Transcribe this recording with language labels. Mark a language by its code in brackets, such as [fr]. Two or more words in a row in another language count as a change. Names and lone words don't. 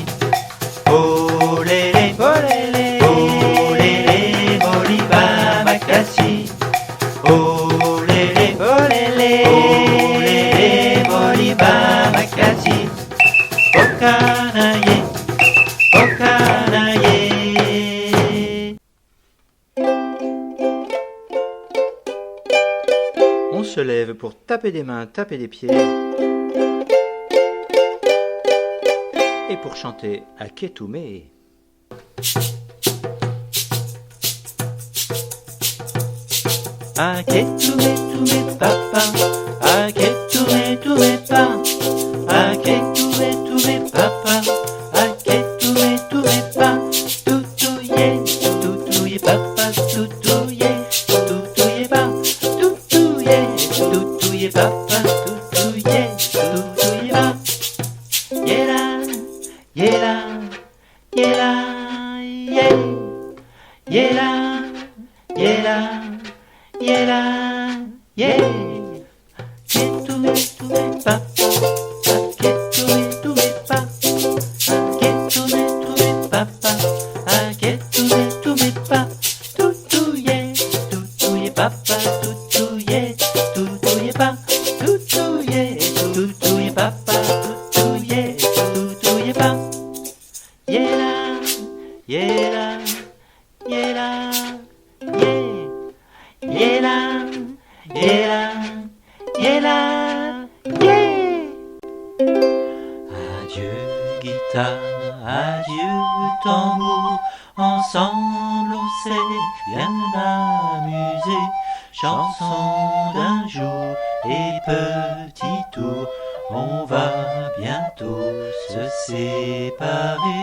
[ln] Oh lélé, Moliba Makassi. Oh lélé, Moliba Makassi. Bokanaye, Bokanaye. [fr] On se lève pour taper des mains, taper des pieds. Et pour chanter à Kétoumé. [ln] Aketume tume papa, aketume tume pa, aketume tume papa, aketume tume pa, tutouye papa, tutouye pa, tutouye papa, tutouye pa, yela, yela, yela, yela, yela. Yela, yeah. Ketume tume papa, ketume tume pa, ketume tume papa, ketume tume pa, tutouye papa, tutouye pa, tutouye papa, tutouye pa. Yela, yela, yela, yeah. Yela, yela, yela, yeah. [fr] Adieu guitare, adieu tambour, ensemble on s'est bien amusé. Chanson d'un jour et petit tour, on va bientôt se séparer.